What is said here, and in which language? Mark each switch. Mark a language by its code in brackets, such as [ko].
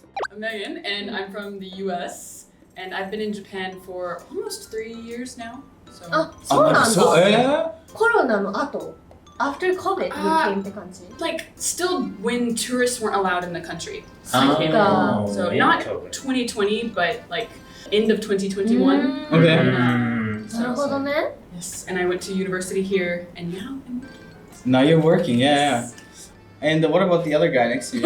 [en] I'm Megan, and I'm from the U.S.And I've been in Japan for almost 3 years now. So. [ja] そうなんだ。コロナの後 [en] After COVID, you came [ja] って感じ [en] Like, still when tourists weren't allowed in the country. So not 2020, but like end of 2021. Okay. [ja] なるほどね。 [en] Yes, and I went to university here, and now you're working, And what about the other guy next to you?